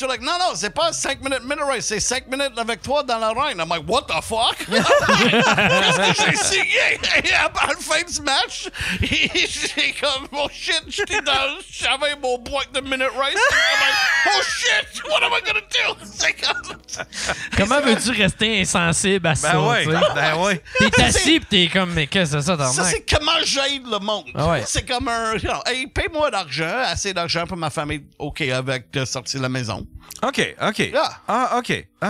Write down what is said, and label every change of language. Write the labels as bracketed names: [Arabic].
[English] You're like, [French] non, c'est pas 5-minute Minute Rice, c'est 5 minutes avec toi dans la reine. [English] I'm like, what the fuck? [French] Qu'est-ce que j'ai signé? Et à la fin du match, j'ai comme, [English] oh shit, [French] j'avais mon boîte de Minute Rice. [English] I'm like, oh shit, what am I gonna do? [French] C'est comme... Comment veux-tu rester insensible à ça? Ben ouais. T'es assis pis t'es comme, mais qu'est-ce que c'est ça, t'en Ça, c'est comment j'aide le monde. Ah ouais. C'est comme un... hey, paye-moi d'argent, assez d'argent pour ma famille, OK, avec de sortir de la maison. OK. [English] Yeah. [French] Ah, OK.